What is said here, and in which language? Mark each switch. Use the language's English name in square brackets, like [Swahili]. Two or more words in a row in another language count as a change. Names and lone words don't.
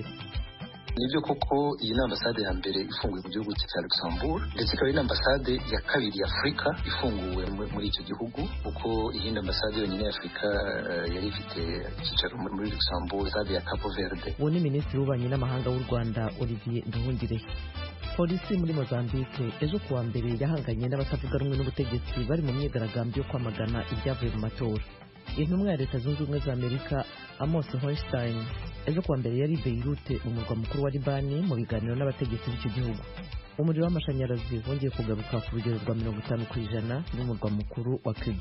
[Kinyarwanda] Nibyo koko iyi ni ambasade ya mbere ifunguye mu gihugu cya Luxembourg ndetse ikaba ari ambasade ya kabiri ya Afrika ifunguwe muri icyo gihugu kuko iyindi ambasade yonyine ya Afrika yari ifite icyicaro muri Luxembourg, ambasade ya Cape Verde. Uwo ni minisitiri w'ububanyi n'amahanga w'u Rwanda Olivier Nduhungirehe. Polisi muri Mozambique ejo kuwa mbere yahanganye n'abatavuga rumwe n'ubutegetsi bari mu myigaragambyo yo kwamagana ibyavuye mu matora. Intumwa ya Leta Zunze Ubumwe za Amerika Amos Hochstein ejo kuwa mbere yari Beirut mu murwa mukuru wa Libani mu biganiro n'abategetsi b'icyo gihugu. Umuriro w'amashanyarazi wongeye kugaruka ku rugero rwa 50% n'umurwa mukuru wa Cuba.